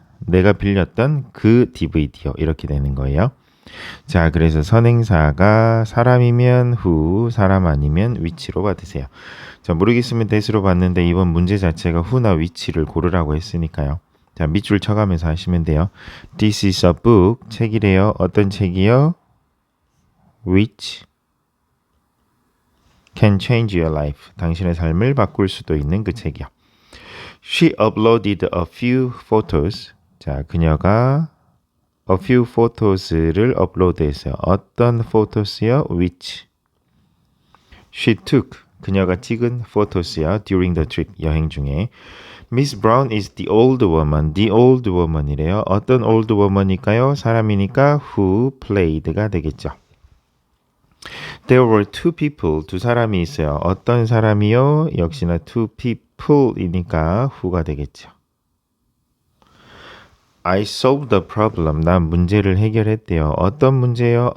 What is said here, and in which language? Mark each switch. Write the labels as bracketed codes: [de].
[ko] 내가 빌렸던 그 DVD요. 이렇게 되는 거예요. 자, 그래서 선행사가 사람이면 who, 사람 아니면 which로 받으세요. 자, 모르겠으면 that으로 받는데 이번 문제 자체가 who나 which를 고르라고 했으니까요. 자, 밑줄 쳐가면서 하시면 돼요. [en] This is a book. [ko] 책이래요. 어떤 책이요? [en] Which can change your life. [ko] 당신의 삶을 바꿀 수도 있는 그 책이요. [en] She uploaded a few photos. [ko] 자, 그녀가 a few photos를 업로드했어요. 어떤 photos요? [en] Which. She took. [ko] 그녀가 찍은 photos요. [en] During the trip. [ko] 여행 중에. [en] Miss Brown is the old woman. The old woman이래요. [ko] 어떤 old woman일까요? 사람이니까 who played가 되겠죠. [en] There were two people. [ko] 두 사람이 있어요. 어떤 사람이요? 역시나 two people이니까 who가 되겠죠. [en] I solved the problem. [ko] 난 문제를 해결했대요. 어떤 문제요?